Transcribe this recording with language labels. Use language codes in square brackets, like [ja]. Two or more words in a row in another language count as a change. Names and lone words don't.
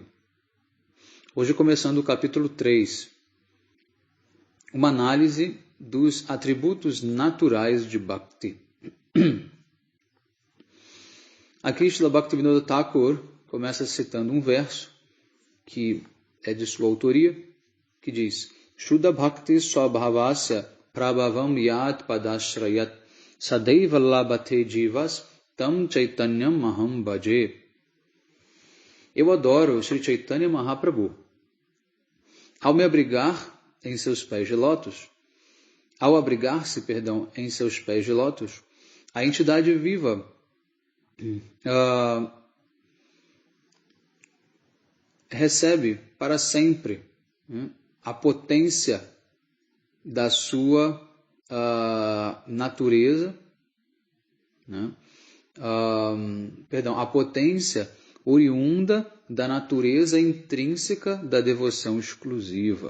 [pt] Hoje começando o capítulo 3, uma análise dos atributos naturais de Bhakti. Aqui Srila Bhaktivinoda Thakur começa citando um verso que é de sua autoria, que diz: [sa] शुद्ध भक्ति स्वभावस्य प्रभावं यत् पदाश्रयात् सदैव लभते जीवस् तं चैतन्यम् महं भजे. [pt] Eu adoro Sri Chaitanya Mahaprabhu. Ao me abrigar em seus pés de lótus, ao abrigar-se, em seus pés de lótus, a entidade viva recebe para sempre a potência da sua natureza, a potência oriunda da natureza intrínseca da devoção exclusiva.